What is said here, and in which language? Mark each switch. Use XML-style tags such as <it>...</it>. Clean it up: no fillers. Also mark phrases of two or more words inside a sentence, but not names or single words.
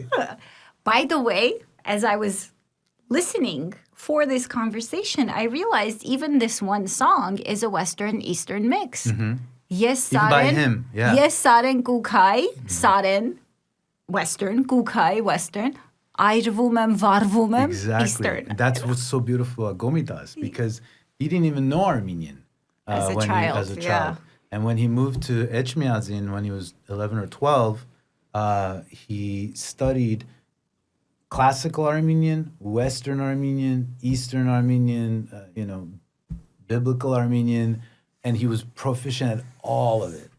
<en>By the way, as I was listening for this conversation, I realized even this one song is a Western Eastern mix. Yes, Even by Saren. him, yeah. Yes, Saren Kukai, Saren Western, Kukai Western.</en> <hy>Ayrվում եմ, վարվում եմ,</hy> <en>Exactly. Eastern. That's what's so beautiful about Komitas, because he didn't even know Armenian As a as child, a child. yeah. And when he moved to Echmiadzin when he was 11 or 12, he studied classical Armenian, Western Armenian, Eastern Armenian, biblical Armenian, and he was proficient at all of it.</en>